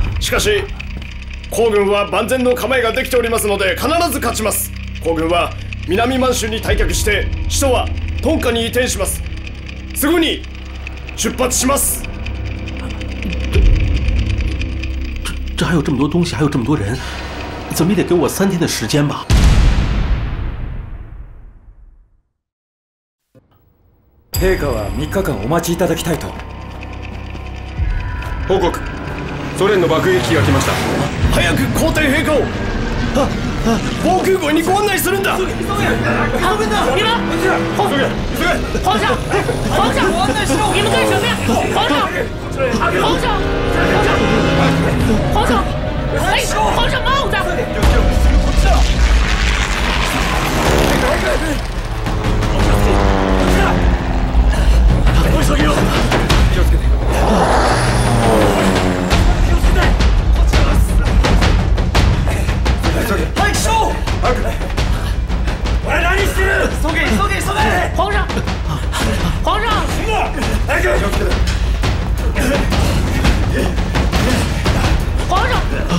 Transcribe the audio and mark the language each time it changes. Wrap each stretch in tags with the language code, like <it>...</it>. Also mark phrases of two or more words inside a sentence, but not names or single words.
<ja>しかし皇軍は万全の構えができておりますので必ず勝ちます。皇軍は南満州に退却して首都はトンカに移転します。すぐに出発します。</ja> <zh>这还有这么多东西，还有这么多人，怎么也得给我3天的时间吧。</zh> <ja>陛下は3日間お待ちいただきたいと。報告。ソ連の爆撃機が来ました。早く皇帝陛下を。防空壕にご案内するんだ。急げ！</ja> <zh>你们，皇上，皇上，你们干什么呀？皇上，哎，皇上帽子！</zh> <ja>急げよ。気をつけて。</ja> <zh>快收！</zh> <ja>俺何してる？急げ！皇上！</ja> <zh>行了！早く！皇上！</zh>